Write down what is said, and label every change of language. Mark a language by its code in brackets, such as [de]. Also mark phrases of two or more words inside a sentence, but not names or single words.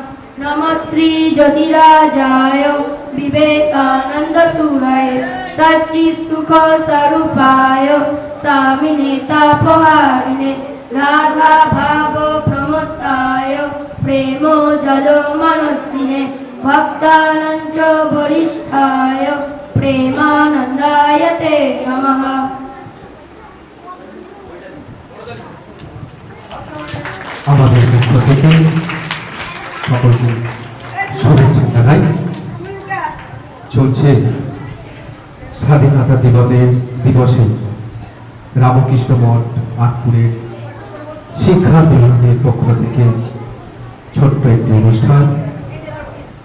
[sa] नमः श्री ज्योतिराजाय विवेकानन्दसूराय सच्चित्सुख स्वरूपाय स्वामिने तापहारिणे राधा भाव प्रमोत्ताय प्रेमोजल मनस्विने भक्तानां च वरिष्ठाय प्रेमानन्दाय ते नमः। [bn] আমাদের পক্ষ থেকে সকলকে শুভেচ্ছা জানাই। চলছে স্বাধীনতা দিবসে রামকৃষ্ণ মঠ আটপুরের শিক্ষা বিভাগের পক্ষ থেকে ছোট্ট একটি অনুষ্ঠান।